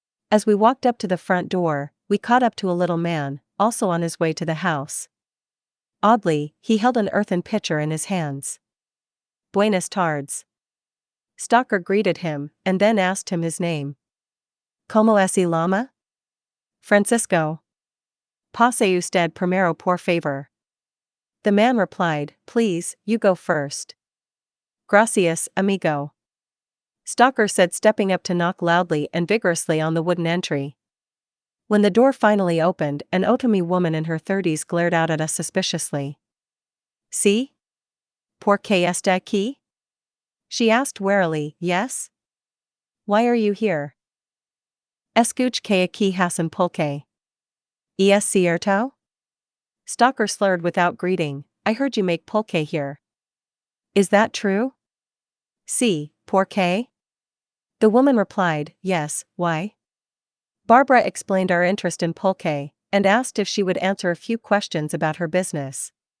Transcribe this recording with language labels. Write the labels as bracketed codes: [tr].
[en] As we walked up to the front door, we caught up to a little man, also on his way to the house. Oddly, he held an earthen pitcher in his hands. [es] "Buenas tardes." [en] Stalker greeted him, and then asked him his name. [es] "Como es el llama?" "Francisco." "Pase usted primero por favor." [en] The man replied, "Please, you go first." [es] "Gracias, amigo," [en] Stalker said, stepping up to knock loudly and vigorously on the wooden entry. When the door finally opened, an Otomi woman in her 30s glared out at us suspiciously. [es] "Sí? ¿Por qué está aquí?" [en] she asked warily. "Yes? Why are you here?" [es] "Escuch que aquí hacen pulque." "Es cierto?" [en] Stalker slurred without greeting. "I heard you make pulque here." "Is that true?" [es] "Sí, ¿por qué?" [en] The woman replied, "Yes, why?" Barbara explained our interest in pulque, and asked if she would answer a few questions about her business.